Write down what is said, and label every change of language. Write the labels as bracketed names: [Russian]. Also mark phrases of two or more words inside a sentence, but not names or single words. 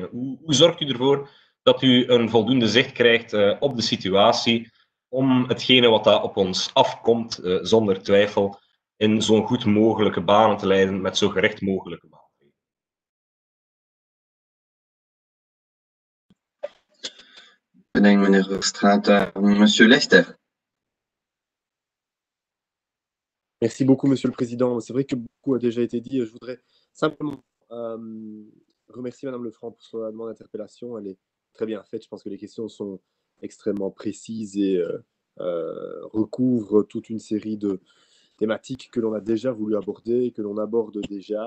[Dutch] Hoe zorgt u ervoor dat u een voldoende zicht krijgt op de situatie, om hetgene wat daar op ons afkomt, zonder twijfel, in zo'n goed mogelijke banen te leiden, met zo gericht mogelijke banen? Bedankt, meneer Verstraeten. [French] Monsieur Lester. Merci beaucoup, Monsieur le Président. C'est vrai que beaucoup a déjà été dit. Je voudrais simplement remercier Madame Lefranc pour sa demande d'interpellation. Elle est très bien faite. Je pense que les questions sont extrêmement précises et recouvrent toute une série de thématiques que l'on a déjà voulu aborder et que l'on aborde déjà.